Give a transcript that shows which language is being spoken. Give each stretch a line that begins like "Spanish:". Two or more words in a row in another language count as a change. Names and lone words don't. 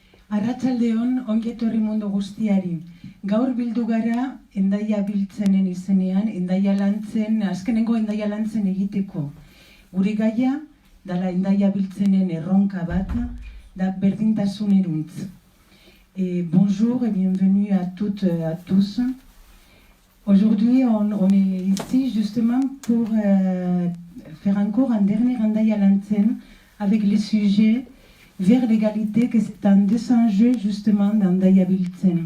Basque: Arratsaldeon, ongi etorri mundu guztiari. Gaur bildu gara Hendaia biltzenen izenean, Hendaia lantzen, azkenengo Hendaia lantzen egiteko. Gure gaia, dala Hendaia biltzenen erronka bat, da berdintasuneruntz.
French: Bonjour et bienvenue à toutes et à tous. Aujourd'hui, on est ici justement pour faire encore un dernier Hendaia lantzen avec le sujet vers l'égalité, que c'est un des enjeux justement d'Hendaia biltzen.